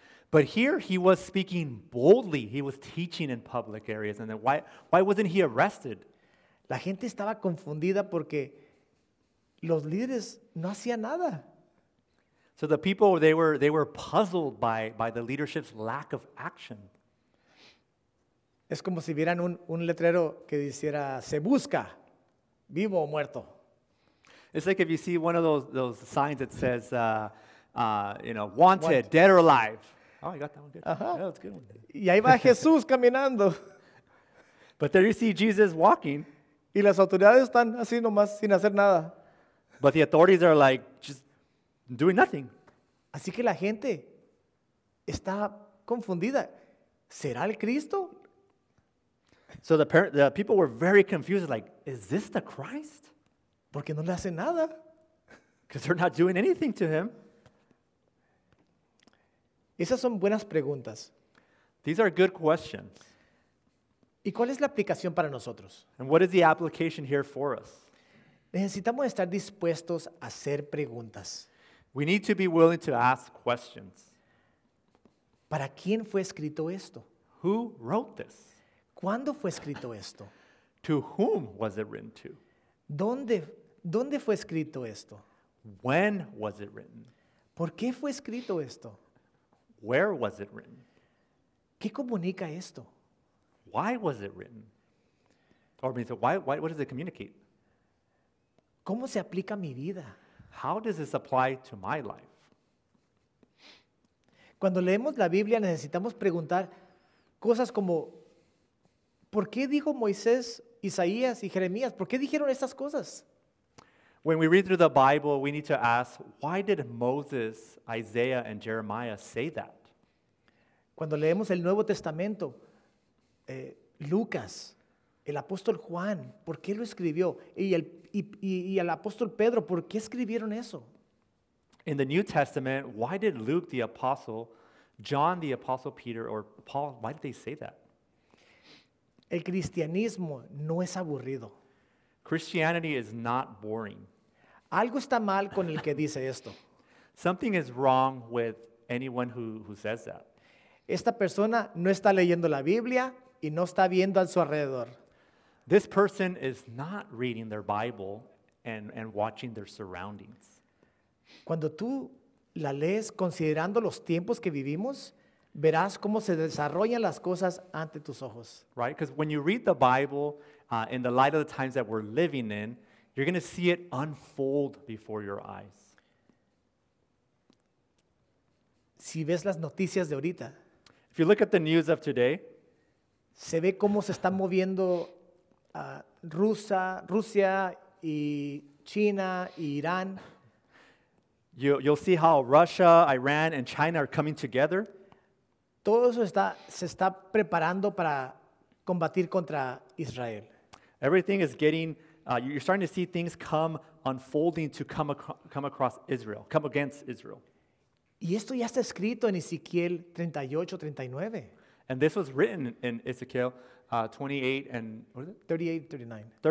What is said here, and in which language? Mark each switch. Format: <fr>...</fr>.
<en>But here, he was speaking boldly. He was teaching in public areas. And then why wasn't he arrested?</en> <es>La gente estaba confundida porque los líderes no hacían nada.</es> <en>So the people, they were puzzled by the leadership's lack of action.</en> <es>Es como si vieran un letrero que dijera, se busca, vivo o muerto.</es> <en>It's like if you see one of those signs that says, wanted, dead or alive. Oh, I got that one good. Uh-huh. Yeah, that's a good one.</en> <es>Y ahí va Jesús caminando.</es> <en>But there you see Jesus walking.</en> <es>Y las autoridades están así nomás, sin hacer nada.</es> <en>But the authorities are like, just doing nothing.</en> <es>Así que la gente está confundida. ¿Será el Cristo?</es> <en>So the people were very confused, like, is this the Christ?</en> <es>Porque no le hacen nada.</es> <en>Because they're not doing anything to him.</en> <es>Esas son buenas preguntas.</es> <en>These are good questions.</en> <es>¿Y cuál es la aplicación para nosotros?</es> <en>And what is the application here for us?</en> <es>Necesitamos estar dispuestos a hacer preguntas.</es> <en>We need to be willing to ask questions.</en> <es>¿Para quién fue escrito esto?</es> <en>Who wrote this?</en> <es>¿Cuándo fue escrito esto?</es> <en>To whom was it written to?</en> <es>¿Dónde fue escrito esto?</es> <en>When was it written?</en> <es>¿Por qué fue escrito esto?</es> <en>Where was it written?</en> <es>¿Qué comunica esto?</es> <en>Why was it written? Or means, why, what does it communicate?</en> <es>¿Cómo se aplica a mi vida?</es> <en>How does this apply to my life?</en> <es>Cuando leemos la Biblia necesitamos preguntar cosas como, ¿por qué dijo Moisés, Isaías y Jeremías? ¿Por qué dijeron estas cosas?</es> <en>When we read through the Bible, we need to ask, why did Moses, Isaiah, and Jeremiah say that?</en> <es>Cuando leemos el Nuevo Testamento, Lucas, el apóstol Juan, ¿por qué lo escribió? Y el apóstol Pedro, ¿por qué escribieron eso?</es> <en>In the New Testament, why did Luke the apostle, John the apostle, Peter, or Paul, why did they say that?</en> <es>El cristianismo no es aburrido.</es> <en>Christianity is not boring.</en> <es>Algo está mal con el que dice esto.</es> <en>Something is wrong with anyone who says that.</en> <es>Esta persona no está leyendo la Biblia y no está viendo a su alrededor.</es> <en>This person is not reading their Bible and watching their surroundings.</en> <es>Cuando tú la lees considerando los tiempos que vivimos, verás cómo se desarrollan las cosas ante tus ojos.</es> <en>Right? Because when you read the Bible in the light of the times that we're living in, you're going to see it unfold before your eyes.</en> <es>Si ves las noticias de ahorita,</es> <en>if you look at the news of today,</en> <es>se ve cómo se están moviendo Rusia y China y Irán.</es> <en>You'll see how Russia, Iran, and China are coming together.</en> <es>Todo eso se está preparando para combatir contra Israel.</es> <en>Everything is getting, you're starting to see things come unfolding to come against Israel.</en> <es>Y esto ya está escrito en Ezequiel 38, 39.</es> <en>And this was written in Ezekiel 38 and 39.</en>